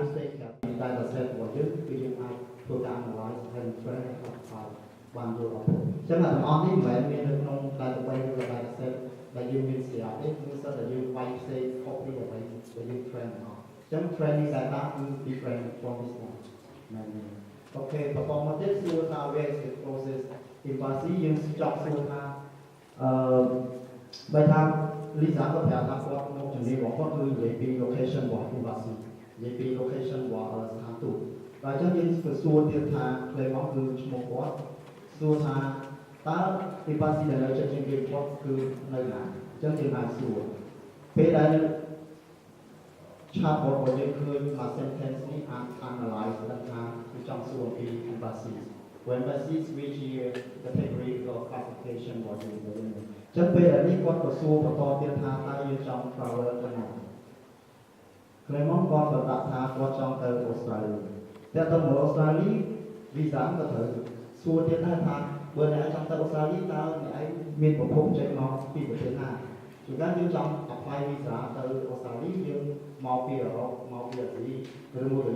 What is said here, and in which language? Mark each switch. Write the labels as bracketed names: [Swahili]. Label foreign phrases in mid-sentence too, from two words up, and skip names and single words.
[Khmer] ផ្សេងจาก [English] data set [Khmer] របស់យើងគឺយើងអាចធ្វើការ analyze ហើយ train ឲ្យបានយល់អត់ចឹងទាំងអស់នេះមិនមែនមាននៅក្នុង database ឬ [English] data set [Khmer] ដែលយើងមានស្រាប់ទេគឺសិតតែយើងវាយផ្សេង copy អ្វីដែលយើង train អស់ចឹង [English] training data [Khmer] គឺ [English] different from this one [Khmer] ណាអូខេបន្តមកទៀតសួរថា [English] where is the process embassy [Khmer] យើងចង់សួរថា បើថា Lisa ក៏ប្រាប់ថាគាត់មកជំនាញរបស់គាត់គឺនិយាយពី location របស់ embassy និយាយពី location របស់ស្ថានទូតហើយអញ្ចឹងយើងសួរទៀតថា claim មកគឺឈ្មោះគាត់សួរថាតើ embassy ដែលនៅជិតជាងគេគាត់គឺនៅណាអញ្ចឹងយើងអាចសួរពេលដែលchatbot របស់យើងឃើញមួយ sentence នេះអាច analyze ដឹងថាគឺចង់សួរពី [English] embassies when embassies which category of classification [Khmer] របស់យើងទៅវិញចឹងពេលដែលនេះគាត់ក៏សួរបន្តទៀតថាតើយើងចង់ travel ទៅណាខ្លីមកគាត់ក៏ដាក់ថាគាត់ចង់ទៅអូស្ត្រាលីតែទៅអូស្ត្រាលី visa ក៏ត្រូវសួរទៀតដែរថាបើអ្នក ចង់ទៅអូស្ត្រាលីតើអ្នកឯងមានប្រភពចេញមកពីប្រទេសណាជាការយើងចង់ [English] apply visa [Khmer] ទៅអូស្ត្រាលីយើងមកពីអឺរ៉ុបមកពីអាស៊ីឬមួយក៏